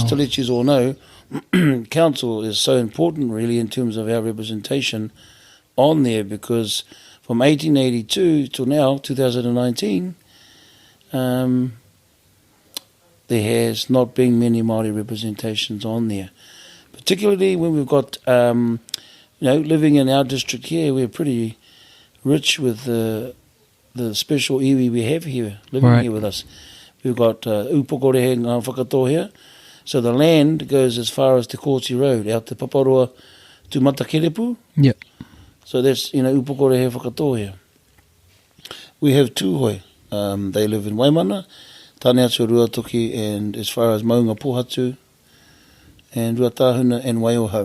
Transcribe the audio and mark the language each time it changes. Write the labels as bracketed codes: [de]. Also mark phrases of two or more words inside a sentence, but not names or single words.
[en] just to let you all know, council is so important really in terms of our representation on there, because from 1882 till now, 2019, there has not been many Māori representations on there. Particularly when we've got, living in our district here, we're pretty rich with the special iwi we have here, living here with us. We've got upokorehe ngā whakatō here. So the land goes as far as Te Kōti Road, out to Paparoa to Matakerepu. Yep. So that's, upokorehe whakatō here. We have tūhoi. They live in Waimana, Tāne atu Ruatoki, and as far as Maunga Pohatu, and Ruatahuna and Waiohau.